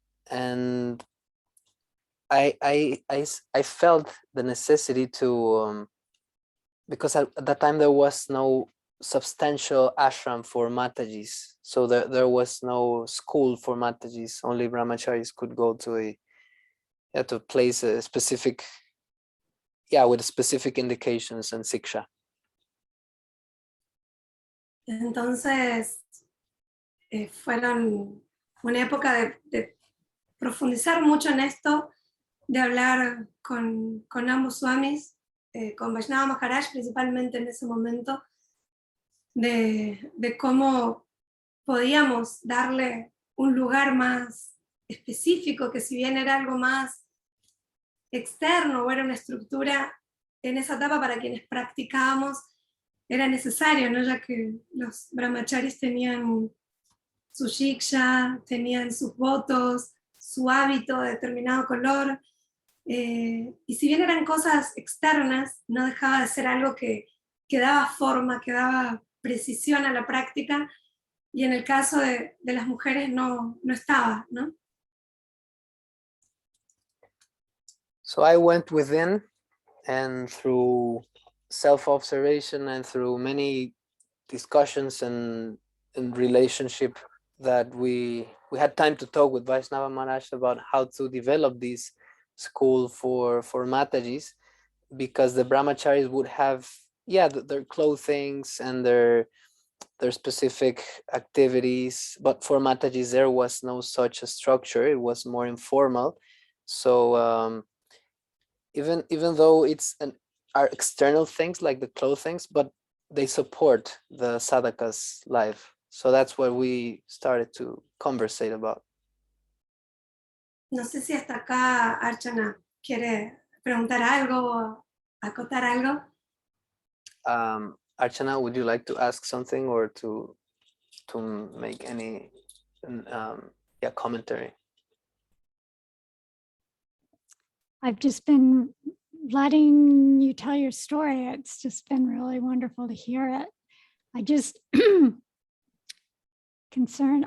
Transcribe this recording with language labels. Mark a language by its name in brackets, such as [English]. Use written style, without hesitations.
[English] And I felt the necessity to, because at that time there was no substantial ashram for Matajis. So there was no school for Matajis. Only brahmacharis could go to to place a specific, with specific indications and siksha. [Spanish] Entonces, fueron una época de profundizar mucho en esto, de hablar con ambos swamis, con Vaishnava Maharaj principalmente en ese momento, de cómo podíamos darle un lugar más específico, que si bien era algo más externo o era una estructura, en esa etapa para quienes practicábamos era necesario, ¿no? Ya que los brahmacharis tenían su shiksha, tenían sus votos, su hábito de determinado color, y si bien eran cosas externas, no dejaba de ser algo que daba forma, que daba precisión a la práctica, y en el caso de las mujeres no estaba, ¿no? [English] So I went within, and through self-observation and through many discussions and relationship, that we had time to talk with Vaishnava Maharaj about how to develop this school for Matajis, because the brahmacharis would have their clothings and their specific activities, but for Matajis there was no such a structure. It was more informal. So even though are external things like the clothings, but they support the sadhaka's life. So that's what we started to conversate about. [Spanish] No sé si hasta acá Archana quiere preguntar algo o acotar algo. [English] Archana, would you like to ask something or to make any commentary? I've just been letting you tell your story. It's just been really wonderful to hear it. I just concerned.